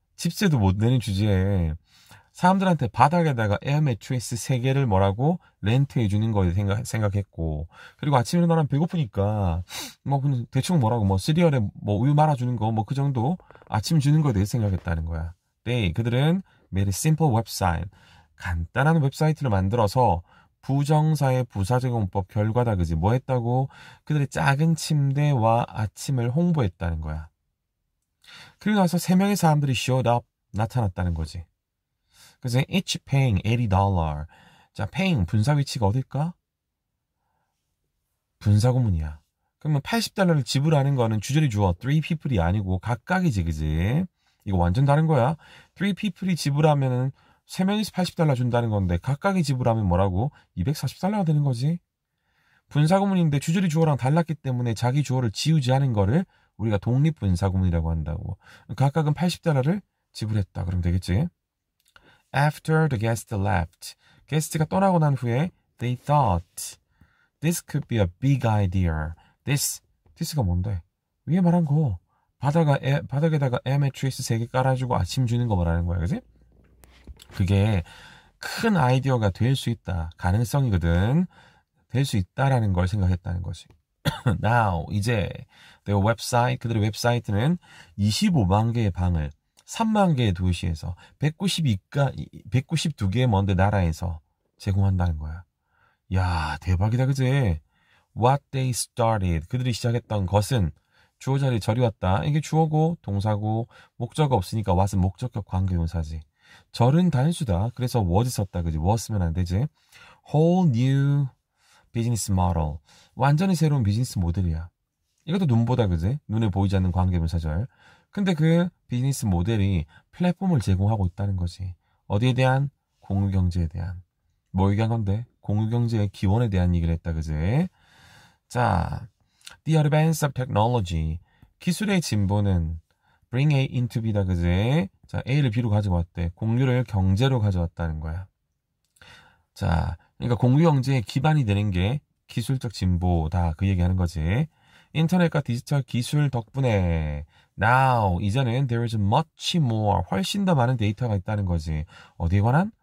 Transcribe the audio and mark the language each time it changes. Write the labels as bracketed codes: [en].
[ko] 집세도 못 내는 주제에 사람들한테 바닥에다가 에어 매트리스 3개를 뭐라고? 렌트해 주는 거에 생각했고, 그리고 아침에 일어나면 배고프니까 뭐 그냥 대충 뭐라고 뭐 시리얼에 뭐 우유 말아주는 거 뭐 그 정도 아침 주는 거에 대해서 생각했다는 거야. 네, 그들은 [en] made a simple website. [ko] 간단한 웹사이트를 만들어서 부정사의 부사제공법 결과다, 그지? 뭐 했다고? 그들의 작은 침대와 아침을 홍보했다는 거야. 그리고 나서 3명의 사람들이 [en] showed up, [ko] 나타났다는 거지. 그래서 [en] each paying $80. [ko] 자, paying 분사 위치가 어딜까? 분사구문이야. 그러면 $80를 지불하는 거는 주절이 주어 3 people이 아니고 각각이지, 그지? 이거 완전 다른 거야. 3 people이 지불하면은 3명이서 $80 준다는 건데 각각의 지불하면 뭐라고? $240가 되는 거지. 분사구문인데 주저리 주어랑 달랐기 때문에 자기 주어를 지우지 않은 거를 우리가 독립분사구문이라고 한다고. 각각은 $80를 지불했다. 그럼 되겠지? [en] After the guest left. [ko] 게스트가 떠나고 난 후에 [en] they thought this could be a big idea. [ko] this가 뭔데? 위에 말한 거. 바닥에다가 매트리스 3개 깔아주고 아침 주는 거 말하는 거야. 그지? 그게 큰 아이디어가 될 수 있다. 가능성이거든. 될 수 있다라는 걸 생각했다는 거지. Now, 이제 their website, 그들의 웹사이트는 25만 개의 방을 3만 개의 도시에서 192개의 먼데 나라에서 제공한다는 거야. 야, 대박이다, 그지? [en] What they started, [ko] 그들이 시작했던 것은 주어 자리에 절이 왔다. 이게 주어고 동사고 목적어 없으니까 what은 목적격 관계동사지. 절은 단수다. 그래서 was 썼다, 그지? was 쓰면 안 되지. [en] Whole new business model, [ko] 완전히 새로운 비즈니스 모델이야. 이것도 눈보다, 그지? 눈에 보이지 않는 관계분사절. 근데 그 비즈니스 모델이 플랫폼을 제공하고 있다는 거지. 어디에 대한? 공유경제에 대한. 뭐 얘기한 건데? 공유경제의 기원에 대한 얘기를 했다, 그지? 자, [en] the advance of technology, [ko] 기술의 진보는 bring A into B다, 그지? 자, A를 B로 가져왔대. 공유를 경제로 가져왔다는 거야. 자, 그러니까 공유경제의 기반이 되는 게 기술적 진보다, 그 얘기하는 거지. 인터넷과 디지털 기술 덕분에 now, 이제는 [en] there is much more, [ko] 훨씬 더 많은 데이터가 있다는 거지. 어디에 관한?